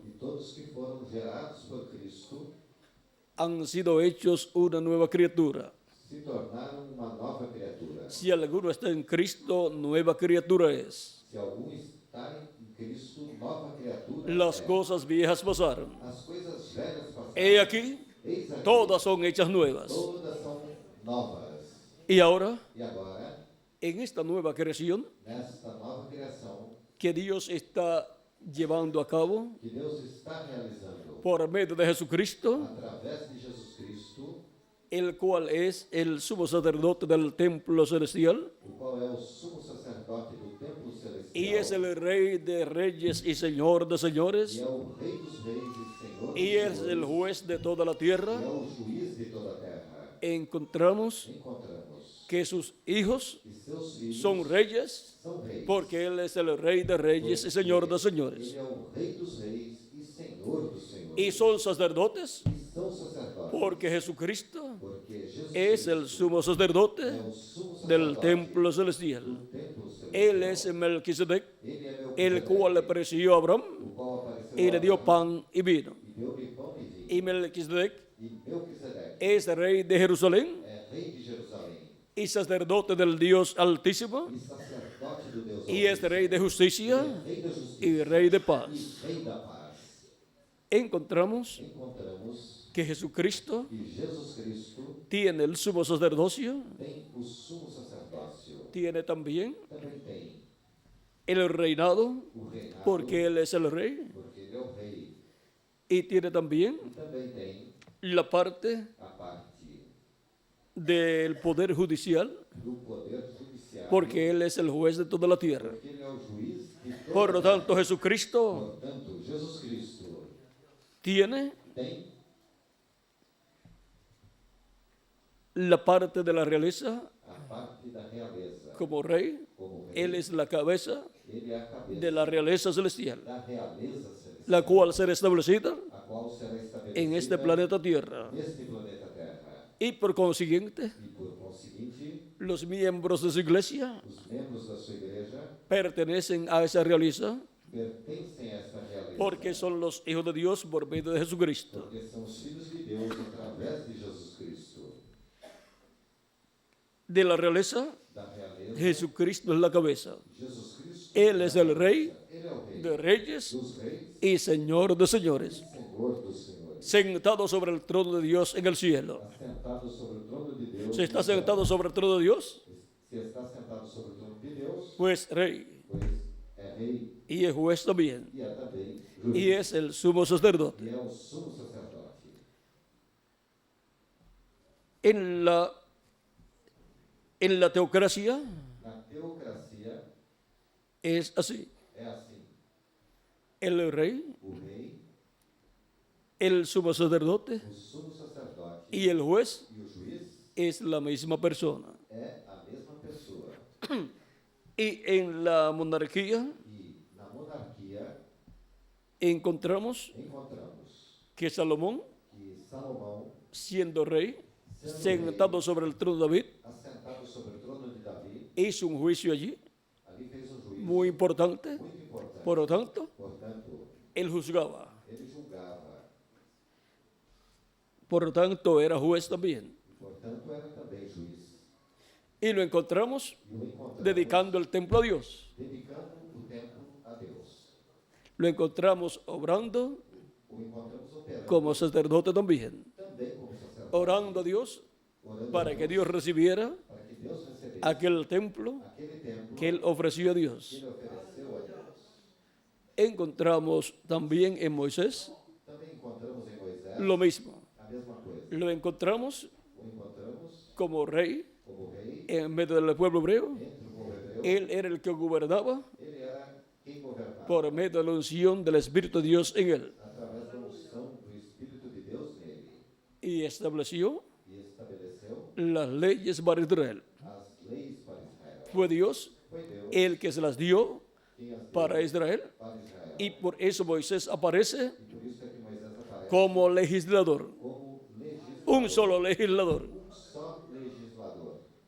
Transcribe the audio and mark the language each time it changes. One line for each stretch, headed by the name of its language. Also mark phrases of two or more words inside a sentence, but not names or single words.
Portuguese: E todos que foram gerados por Cristo
Spanish: han sido hechos una nueva criatura.
Portuguese: se tornaram uma nova criatura.
Spanish: Si alguno está en Cristo, nueva criatura es.
Portuguese: Se algum está em Cristo, nova criatura
Spanish: Las
Portuguese: é.
Spanish: cosas viejas pasaron.
Portuguese: As coisas velhas passaram.
Spanish: He aquí,
Portuguese: Eis aqui,
Spanish: todas son hechas nuevas.
Portuguese: todas são novas.
Spanish: Y ahora,
Portuguese: E agora,
Spanish: en esta nueva creación
Portuguese: nesta nova criação
Spanish: que Dios está llevando a cabo
Portuguese: que Deus está realizando
Spanish: por medio de Jesucristo,
Portuguese: através de Jesus Cristo,
Spanish: el cual es el sumo sacerdote del templo celestial
Portuguese: o qual é o sumo sacerdote do templo celestial,
Spanish: y es el rey de reyes y señor de
Portuguese: e
Spanish: señores
Portuguese: é o Rei dos Reis e Senhor dos
Spanish: y es
Portuguese: Senhores,
Spanish: el juez de toda la tierra,
Portuguese: e é o juiz de toda a terra.
Spanish: encontramos
Portuguese: Encontramos
Spanish: que sus hijos
Portuguese: que seus filhos
Spanish: son reyes
Portuguese: são reis,
Spanish: porque Él es el rey de reyes y señor de señores.
Portuguese: Ele é o Rei dos Reis e Senhor dos Senhores.
Spanish: Y son sacerdotes
Portuguese: E são sacerdotes,
Spanish: porque Jesucristo
Portuguese: porque Jesus
Spanish: es el sumo sacerdote
Portuguese: é o sumo
Spanish: del
Portuguese: sacerdote
Spanish: templo celestial.
Portuguese: do templo celestial.
Spanish: Él es Melquisedec,
Portuguese: Ele é
Spanish: el
Portuguese: Melquisedeque,
Spanish: cual le pareció a Abraham
Portuguese: o qual apareceu
Spanish: y
Portuguese: a
Spanish: le dio
Portuguese: Abraão
Spanish: pan y vino.
Portuguese: e deu-lhe pão e vinho.
Spanish: Y Melquisedec
Portuguese: E Melquisedeque
Spanish: es rey de Jerusalén
Portuguese: é rei de Jerusalém
Spanish: y sacerdote del Dios Altísimo
Portuguese: e sacerdote do Deus
Spanish: y es rey de justicia
Portuguese: rei da justiça
Spanish: y rey de
Portuguese: e
Spanish: paz.
Portuguese: rei da paz.
Spanish: Encontramos
Portuguese: Encontramos
Spanish: que Jesucristo
Portuguese: que Jesus Cristo
Spanish: tiene el sumo sacerdocio,
Portuguese: tem o sumo sacerdócio,
Spanish: tiene también
Portuguese: também tem
Spanish: el reinado,
Portuguese: o reinado,
Spanish: porque Él es el rey,
Portuguese: porque ele é o rei,
Spanish: y tiene también
Portuguese: e também tem
Spanish: la parte
Portuguese: a parte
Spanish: del poder judicial,
Portuguese: do poder judiciário,
Spanish: porque Él es el juez de toda la tierra.
Portuguese: porque ele é o juiz de toda
Spanish: Por lo
Portuguese: a terra.
Spanish: tanto, Jesucristo
Portuguese: Portanto, Jesus Cristo
Spanish: tiene
Portuguese: tem
Spanish: la parte de la realeza
Portuguese: a parte da realeza
Spanish: como rey.
Portuguese: como rei.
Spanish: Él es la cabeza
Portuguese: Ele é a cabeça
Spanish: de la realeza celestial,
Portuguese: da realeza celestial,
Spanish: la cual será establecida
Portuguese: a qual será estabelecida
Spanish: en este planeta Tierra.
Portuguese: neste planeta Terra.
Spanish: Y por consiguiente,
Portuguese: E por conseguinte,
Spanish: los miembros de su iglesia
Portuguese: os membros da sua igreja
Spanish: pertenecen a esa realeza
Portuguese: pertencem a esta realeza,
Spanish: porque son los hijos de Dios por medio de Jesucristo.
Portuguese: porque são os filhos de Deus através de Jesus Cristo.
Spanish: De la realeza,
Portuguese: Da realeza,
Spanish: Jesucristo es la cabeza.
Portuguese: Jesus Cristo
Spanish: Él es el rey
Portuguese: ele é o rei
Spanish: de reyes
Portuguese: dos reis,
Spanish: y Señor de señores,
Portuguese: Senhor dos senhores,
Spanish: sentado sobre el trono de Dios en el cielo.
Portuguese: assentado sobre o trono de Deus.
Spanish: Si está
Portuguese: no céu.
Spanish: sentado sobre el trono de Dios,
Portuguese: Se está sentado sobre o trono de Deus,
Spanish: pues rey,
Portuguese: pois é rei
Spanish: y es juez también,
Portuguese: e é também
Spanish: y
Portuguese: juiz,
Spanish: es el sumo sacerdote.
Portuguese: e é o sumo sacerdote.
Spanish: En la teocracia
Portuguese: Na teocracia
Spanish: es así.
Portuguese: é assim:
Spanish: El rey,
Portuguese: o rei,
Spanish: el sumo sacerdote
Portuguese: o sumo sacerdote
Spanish: y el juez
Portuguese: e o juiz
Spanish: es la misma persona.
Portuguese: é a mesma pessoa.
Spanish: Y en la monarquía
Portuguese: E na monarquia
Spanish: encontramos
Portuguese: encontramos
Spanish: que Salomón,
Portuguese: que Salomão,
Spanish: siendo rey, sentado sobre el trono de David,
Portuguese: assentado sobre o trono de Davi,
Spanish: hizo un juicio allí
Portuguese: ali fez um juízo
Spanish: muy importante.
Portuguese: muito importante.
Spanish: Por lo tanto,
Portuguese: Portanto,
Spanish: él juzgaba.
Portuguese: ele julgava,
Spanish: Por lo tanto, era juez también.
Portuguese: e portanto era também juiz.
Spanish: Y lo encontramos
Portuguese: E o encontramos
Spanish: dedicando el templo a Dios.
Portuguese: dedicando o templo a Deus.
Spanish: Lo encontramos obrando
Portuguese: O encontramos operando
Spanish: como sacerdote también.
Portuguese: também como sacerdote,
Spanish: Orando a Dios
Portuguese: orando
Spanish: para
Portuguese: a
Spanish: que
Portuguese: Deus,
Spanish: Dios recibiera
Portuguese: para que Deus recebesse
Spanish: aquel templo
Portuguese: aquele templo
Spanish: que él ofreció a
Portuguese: que
Spanish: Dios.
Portuguese: ele ofereceu a Deus.
Spanish: Encontramos también en Moisés
Portuguese: Também encontramos em Moisés
Spanish: lo mismo.
Portuguese: a mesma coisa.
Spanish: Lo encontramos
Portuguese: O encontramos
Spanish: como rey
Portuguese: como rei
Spanish: en medio del pueblo hebreo.
Portuguese: entre o povo hebreu.
Spanish: Él era el que gobernaba
Portuguese: Ele era quem governava
Spanish: por medio de la unción del Espíritu de Dios en él.
Portuguese: através da unção do Espírito de Deus nele
Spanish: Y estableció
Portuguese: e estabeleceu
Spanish: las leyes para Israel.
Portuguese: as leis para Israel.
Spanish: Fue Dios
Portuguese: Foi Deus
Spanish: el que se las dio
Portuguese: quem as deu
Spanish: para Israel.
Portuguese: para Israel.
Spanish: Y por eso Moisés aparece
Portuguese: E por isso é que Moisés aparece
Spanish: como legislador.
Portuguese: como legislador,
Spanish: Un solo legislador.
Portuguese: só legislador,